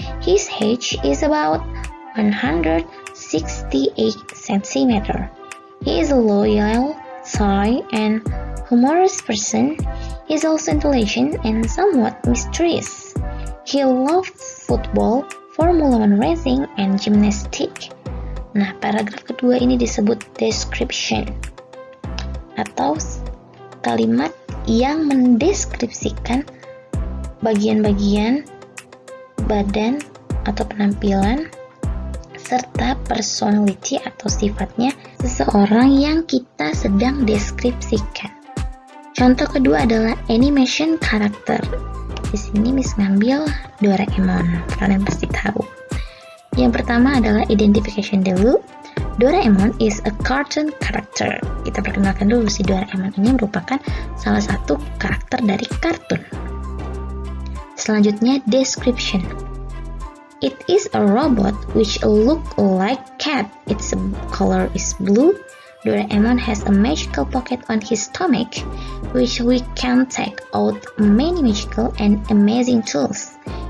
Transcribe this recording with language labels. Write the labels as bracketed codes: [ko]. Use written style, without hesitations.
[en] His age is about 168 cm. He is a loyal, shy, and humorous person. He is also intelligent and somewhat mysterious. He loves football, Formula One racing, and gymnastics. [id] Nah, paragraf kedua ini disebut description atau kalimat yang mendeskripsikan bagian-bagian badan atau penampilan serta personality atau sifatnya seseorang yang kita sedang deskripsikan. Contoh kedua adalah animation karakter. Di sini Miss ngambil Doraemon, kalian pasti tahu. Yang pertama adalah identification dulu. [en] Doraemon is a cartoon character. [id] Kita perkenalkan dulu si Doraemon ini merupakan salah satu karakter dari kartun. Selanjutnya [en] description. It is a robot which look like cat. Its color is blue. Doraemon has a magical pocket on his stomach, which we can take out many magical and amazing tools.